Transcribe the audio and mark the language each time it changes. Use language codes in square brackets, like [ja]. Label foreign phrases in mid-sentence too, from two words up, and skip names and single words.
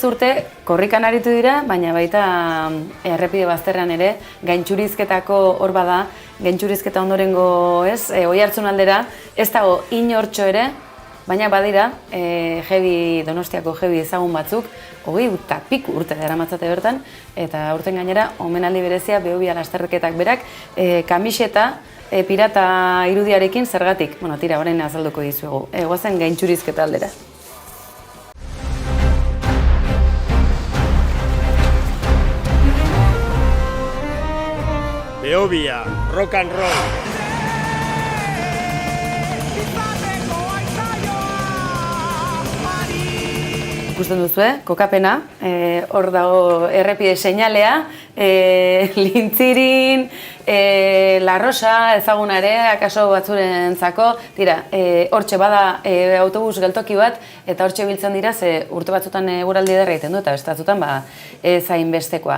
[eu] urte korrikan aritu dira, baina baita errepide bazterran ere, gaintxurizketako hor bada, gaintxurizketa ondorengo ez, Oiartzun aldera, ez dago inortxo ere, baina badira, Donostiako heavy ezagun batzuk, 20 piku urte daramatzate bertan, eta urten gainera, omenaldi berezia Behobia lasterketak berak, kamiseta, pirata irudiarekin zergatik, tira, orain azalduko dizuegu, goazen gaintxurizketa aldera. Behobia, [en] rock and roll. [eu] ikusten duzue, kokapena, hor dago errepide seinalea, Lintzirin, La Rosa, ezaguna ere, akaso batzurentzako, tira, hortxe bada autobus geltoki bat, eta hortxe biltzen dira, ze urte batzutan eguraldi ederra egiten du, eta beste batzutan ez hainbestekoa.